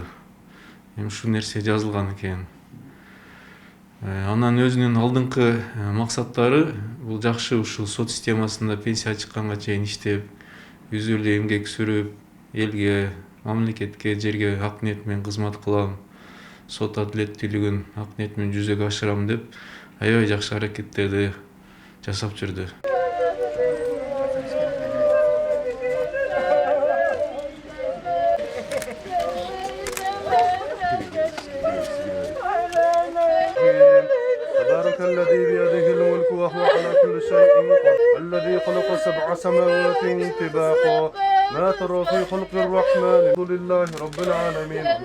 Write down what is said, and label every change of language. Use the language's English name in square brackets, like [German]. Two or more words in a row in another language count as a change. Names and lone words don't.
[Kyrgyz] Эми ушул нерсе жазылган экен. Анан өзүнүн алдыңкы максаттары бул жакшы ушул сот системасында пенсия чыкканга чейин иштеп, үзүлүү эмгек сүрүп, элге, мамлекетке, жерге ак ниет менен кызмат кылам, сот адилеттүүлүгүн ак ниет менен жүзөгө ашырам деп аябай жакшы аракеттерди жасап жүрдү. [Arabic] الذي بيده الملك وهو على كل شيء قدير الذي خلق 7 سماوات طباقا ما ترى في خلق الرحمن لله رب العالمين.